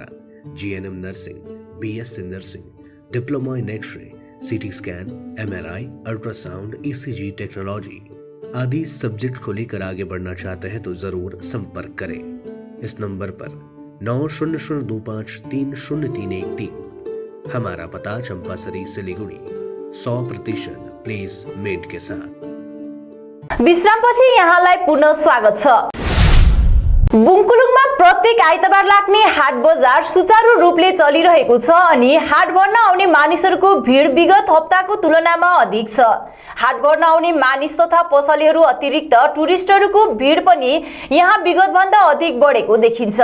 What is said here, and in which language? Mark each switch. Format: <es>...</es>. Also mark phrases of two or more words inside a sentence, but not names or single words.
<en>GNM nursing, BSc nursing, diploma in X-ray, CT scan, MRI, ultrasound, ECG technology</en> <hi>आदि सब्जेक्ट को लेकर आगे बढ़ना चाहते हैं तो जरूर संपर्क करें इस नंबर पर 9002530313। हमारा पता चंपासरी सिलीगुड़ी, 100% प्लेसमेंट के साथ।</hi> <ne>विश्रामपछि यहाँलाई पुनः स्वागत छ। बुङकुलुङमा प्रत्येक आइतबार लाग्ने हाट बजार सुचारू रूपले चलिरहेको छ अनि हाट गर्न आउने मानिसहरूको भिड विगत हप्ताको तुलनामा अधिक छ। हाट गर्न आउने मानिस तथा पसलेहरू अतिरिक्त टुरिस्टहरूको भिड पनि यहाँ विगतभन्दा अधिक बढेको देखिन्छ।</ne>